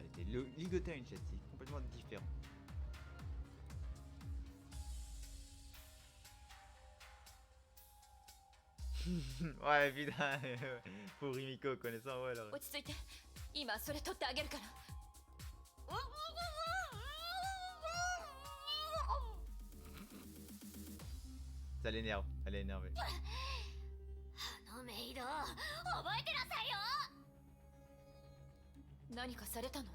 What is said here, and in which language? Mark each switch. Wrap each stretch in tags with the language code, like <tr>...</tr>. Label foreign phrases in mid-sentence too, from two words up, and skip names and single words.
<fr>ligoter à une chaise, c'est complètement différent. Ouais, putain, pour Rimiko connaissant, ouais, alors.</fr> <ja>落ち着いて、今それ取ってあげるから。</ja> <fr>Ça l'énerve, elle est énervée.</fr> <ja>あのメイド、覚えてなさいよ。何かされたの？</ja>